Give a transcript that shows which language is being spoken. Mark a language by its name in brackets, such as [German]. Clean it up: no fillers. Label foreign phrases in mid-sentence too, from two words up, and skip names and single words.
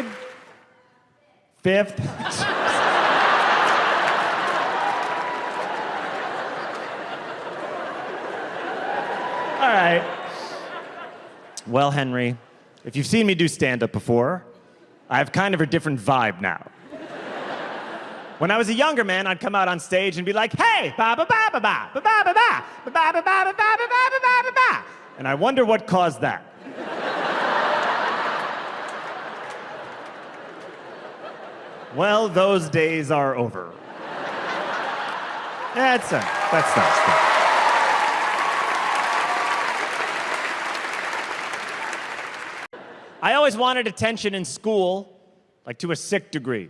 [English] 5th? All right. Well, Henry, if you've seen me do stand-up before, I have kind of a different vibe now. When I was a younger man, I'd come out on stage and be like, hey, ba-ba-ba-ba-ba, ba-ba-ba-ba, ba-ba-ba-ba-ba-ba-ba-ba-ba. And I wonder what caused that. Well, those days are over. That's nice. I always wanted attention in school, like to a sick degree.